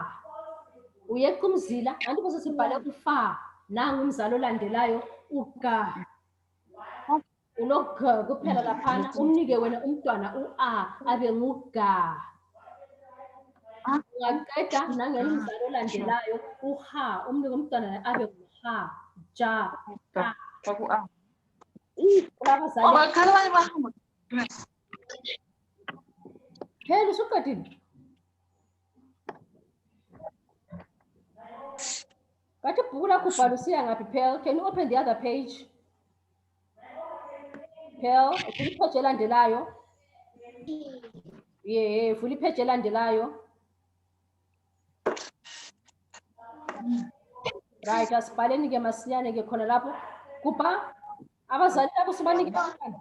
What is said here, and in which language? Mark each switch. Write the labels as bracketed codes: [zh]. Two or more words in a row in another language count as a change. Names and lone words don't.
[zu] Uyeqa umzila kanti bese sibhale ufa nangu umzali olandelayo u-G. Uno-G kuphela laphana umnike wena umntwana u-A abe ngu-G. Ungaqeda nangena umzali olandelayo u-H umnike umntwana abe ngu-H, ja, ka. Phela usuqedile? Kathi ibhuku lakho ubhala usiya ngaphi phela? [en] Can you open the other page? [zu] Phela, vula ipheji elandelayo. Vula ipheji elandelayo. Right, asibhaleni ke masinyane ke khona lapho. Kupha abazali labo sibanike umntwana.